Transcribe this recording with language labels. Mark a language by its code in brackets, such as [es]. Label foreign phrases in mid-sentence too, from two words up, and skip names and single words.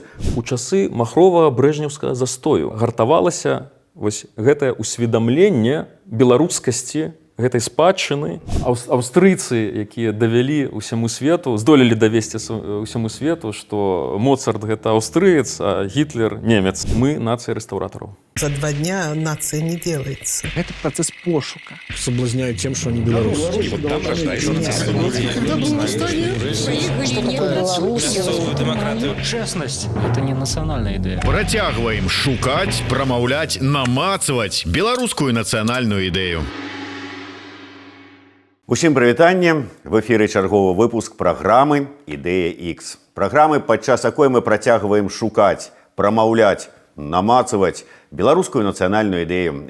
[be] У часы махрова-брэжнеўскага застою гартавалася вось гэтае усведамленне беларускасці гэтай спадчыны. Аўстрыйцы, якія давялі ўсяму свету, здолелі давесці ўсяму свету, што Моцарт гэта аўстрыец, а Гітлер немец. Мы нацыя рэстаўратараў. [ru] За 2 дня нация не делается. Это процесс пошука. Соблазняют тем, что они белорусы. Честность – это не национальная идея. [be] Працягваем шукаць, прамаўляць, намацаваць беларускую нацыянальную ідэю. Усім прывітанне. В эфіры чарговы выпуск праграмы «Ідэя X». Праграмы, падчас якой мы працягваем шукаць, прамаўляць, намацаваць беларускую нацыянальную ідэю.